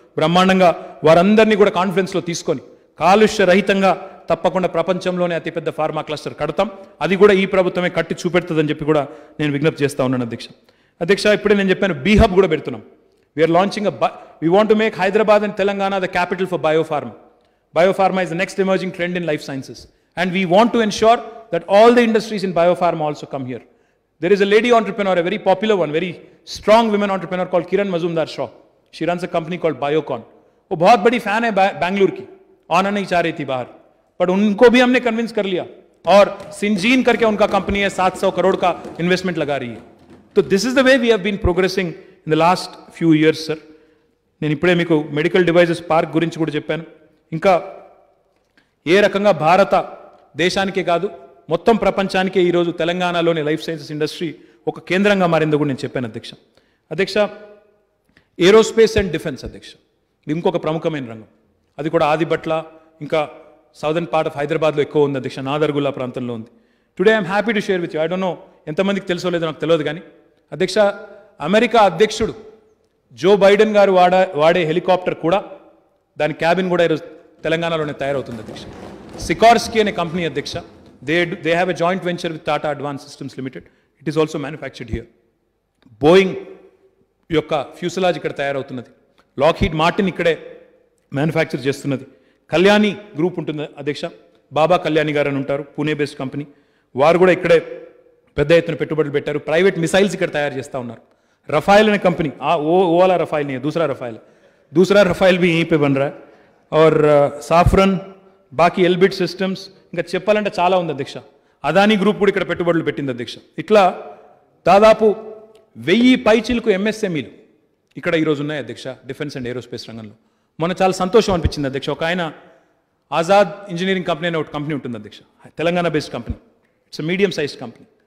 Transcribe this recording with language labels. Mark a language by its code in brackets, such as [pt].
[te] బ్రహ్మాండంగా వారందరినీ కూడా కాన్ఫరెన్స్లో తీసుకొని కాలుష్య రహితంగా తప్పకుండా ప్రపంచంలోనే అతిపెద్ద ఫార్మా క్లస్టర్ కడతాం. అది కూడా ఈ ప్రభుత్వమే కట్టి చూపెడుతుందని చెప్పి కూడా నేను విజ్ఞప్తి చేస్తా ఉన్నాను అధ్యక్ష. అధ్యక్ష, ఇప్పుడే నేను చెప్పాను, బీ హబ్ కూడా పెడుతున్నాం. [en] We're launching we want to make Hyderabad and Telangana the capital for biopharma. Biopharma is the next emerging trend in life sciences. And we want to ensure that all the industries in biopharma also come here. There is a lady entrepreneur, a very popular one, very strong women entrepreneur called Kiran Mazumdar-Shaw. She runs a company called Biocon. [hi] वो बहुत बड़ी fan है बैंगलोर की, आना नहीं चाह रही थी बाहर, बट उनको भी हमने कन्विंस कर लिया. और सिंजीन करके उनका कंपनी है, 700 करोड़ का इन्वेस्टमेंट लगा रही है. [en] तो this is the way we have been progressing in the last few years sir. [te] నేను ఇప్పుడే మీకు మెడికల్ డివైజెస్ పార్క్ గురించి కూడా చెప్పాను. ఇంకా ఏ రకంగా భారత దేశానికే కాదు మొత్తం ప్రపంచానికే ఈరోజు తెలంగాణలోని లైఫ్ సైన్సెస్ ఇండస్ట్రీ ఒక కేంద్రంగా మారిందో కూడా నేను చెప్పాను అధ్యక్ష. అధ్యక్ష, ఏరోస్పేస్ అండ్ డిఫెన్స్ అధ్యక్ష, ఇది ఇంకొక ప్రముఖమైన రంగం. అది కూడా ఆదిబట్ల, ఇంకా సౌదర్న్ పార్ట్ ఆఫ్ హైదరాబాద్లో ఎక్కువ ఉంది అధ్యక్ష, నాదర్గుల్లా ప్రాంతంలో ఉంది. [en] Today I'm happy to share with you. I don't know [te] ఎంతమందికి తెలుసో లేదో నాకు తెలియదు, కానీ అధ్యక్ష, అమెరికా అధ్యక్షుడు జో బైడెన్ గారు వాడే హెలికాప్టర్ కూడా, దాని క్యాబిన్ కూడా ఈరోజు తెలంగాణలోనే తయారవుతుంది అధ్యక్ష. సికార్స్కీ అనే కంపెనీ అధ్యక్ష, [en] They have a joint venture with Tata advance systems limited. It is also manufactured here. [te] Boeing యొక్క ఫ్యూసలాజ్ ఇక్కడ తయారవుతున్నది. లాక్హీడ్ మార్టిన్ ఇక్కడే మ్యానుఫ్యాక్చర్ చేస్తున్నది. కళ్యాణి గ్రూప్ ఉంటుంది అధ్యక్ష, బాబా కళ్యాణి గారు అని ఉంటారు, పూణే బేస్డ్ కంపెనీ. వారు కూడా ఇక్కడే పెద్ద ఎత్తున పెట్టుబడులు పెట్టారు. ప్రైవేట్ మిసైల్స్ ఇక్కడ తయారు చేస్తూ ఉన్నారు. [hi] रफाइल ने कंपनी, वो वाला रफाइल नहीं है, दूसरा रफाइल भी यहीं पे बन रहा है. और साफरन, बाकी एल्बिट सिस्टम्स, [te] ఇంకా చెప్పాలంటే చాలా ఉంది అధ్యక్ష. అదానీ గ్రూప్ కూడా ఇక్కడ పెట్టుబడులు పెట్టింది అధ్యక్ష. ఇట్లా దాదాపు 1000 పైచిలకు ఎంఎస్ఎంఈలు ఇక్కడ ఈరోజు ఉన్నాయి అధ్యక్ష, డిఫెన్స్ అండ్ ఏరోస్పేస్ రంగంలో. మొన్న చాలా సంతోషం అనిపించింది అధ్యక్ష. ఒక ఆయన ఆజాద్ ఇంజనీరింగ్ కంపెనీ అనే ఒక కంపెనీ ఉంటుంది అధ్యక్ష, Telangana based company. [en] It's medium sized company.